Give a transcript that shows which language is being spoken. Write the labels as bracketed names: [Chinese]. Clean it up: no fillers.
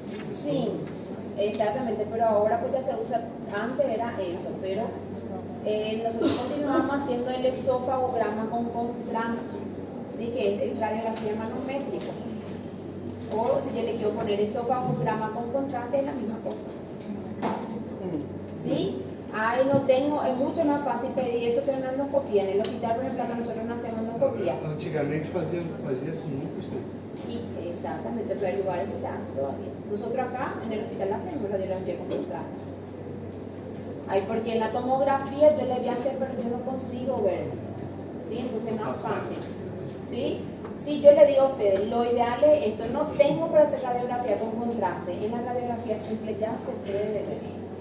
[Spanish] Sí, exactamente, pero ahora pues ya se usa, antes era eso, pero nosotros continuamos haciendo el esofagograma con contraste, ¿sí? Que es el radiografía manométrica. O si yo le quiero poner esofagograma con contraste, es la misma cosa. ¿Sí? Ahí no tengo, es mucho más fácil pedir eso que una endoscopía. En el hospital, por ejemplo, nosotros no hacemos endoscopía. [Portuguese] Antigamente fazia-se muito isso. [Spanish] Y exactamente, pero hay lugares que se hace todavía. Nosotros acá en el hospital hacemos radiografía con contraste. Ay, porque en la tomografía yo le voy a hacer, pero yo no consigo ver. ¿Sí? Entonces es más fácil. ¿Sí? Si yo le digo a ustedes, lo ideal es esto, no tengo para hacer radiografía con contraste, en la radiografía simple ya se puede ver.